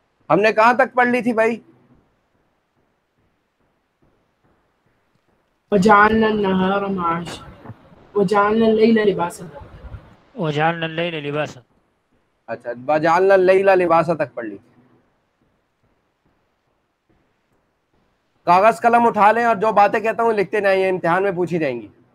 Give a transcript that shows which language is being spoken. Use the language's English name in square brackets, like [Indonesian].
[Urdu] ہم نے کہاں تک پڑھ لی تھی بھائی؟ [Arabic] وجعلنا النهار معاشا وجعلنا الليل لباسا۔ وجعلنا الليل لباسا۔ [Urdu] اچھا [Arabic] وجعلنا اللیل لباسا [Urdu] تک پڑھ لی تھی۔ کاغذ قلم اٹھا لیں اور جو باتیں کہتا ہوں لکھتے جائیں، یہ امتحان میں پوچھی جائیں گی.